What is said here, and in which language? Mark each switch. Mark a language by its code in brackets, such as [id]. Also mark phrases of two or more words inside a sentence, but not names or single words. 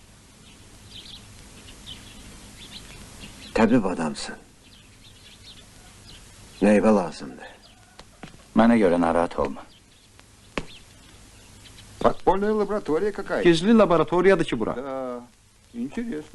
[tr] Tabip adamsın. Meyve lazımdı. [az] Mənə görə narahat olma. [ru] Подпольная лаборатория какая-то. [az] Gizli laboratoriyadır ki bura. [ru] Да, интересно.